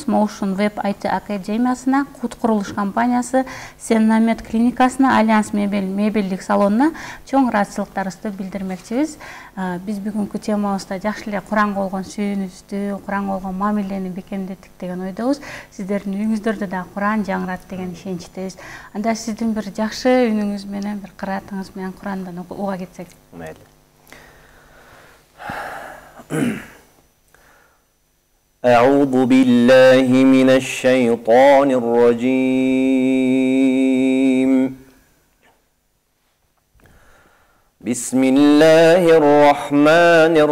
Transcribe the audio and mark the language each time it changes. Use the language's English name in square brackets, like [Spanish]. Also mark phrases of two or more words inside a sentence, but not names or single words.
[Kyrgyz] Motion Web IT Академиясына, Кут курулуш компаниясы, Сеннамед клиникасына, Альянс мебелдик салонуна чоң ыраазычылыктарыбызды билдирмекчибиз. Биз бүгүнкү темабызда жакшы эле Куранга болгон сүйүүнүбүздү, Куранга болгон мамилени бекемдеттик деген ойдобуз. Сиздердин үйүңүздөрдө да Куран жаңырат деген ишеничтебиз. Анда сиздин бир жакшы үнүңүз менен, бир кыраатыңыз менен Курандан уга кетсек. Мейли. [Arabic] أعوذ بالله من الشيطان الرجيم بسم الله الرحمن